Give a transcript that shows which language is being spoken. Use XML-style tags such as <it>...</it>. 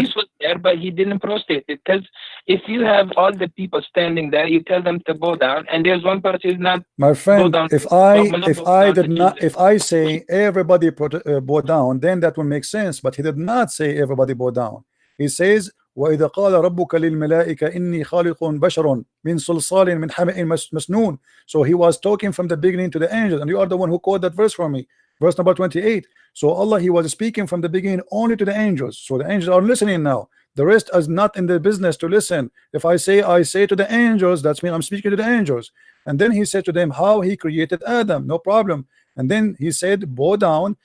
<en>Iblis was there, but he didn't prostrate it. Because if you have all the people standing there, you tell them to bow down, and there's one person who's not. My friend, if I say everybody bow down, then that will make sense. But he did not say everybody bow down. He says,</en> <ar>وَإِذَا قَالَ رَبُّكَ لِلْمَلَائِكَ إِنِّي خَالِقٌ بَشَرٌ مِنْ صَلْصَالٍ مِنْ حَمَإٍ مَسْنُونٍ.</ar> <en>So he was talking from the beginning to the angels, and you are the one who quoted that verse for me. Verse number 28. So Allah he was speaking from the beginning only to the angels. So the angels are listening now. The rest is not in the business to listen. If I say to the angels, that's mean I'm speaking to the angels. And then he said to them how he created Adam, no problem. And then he said bow down.</en>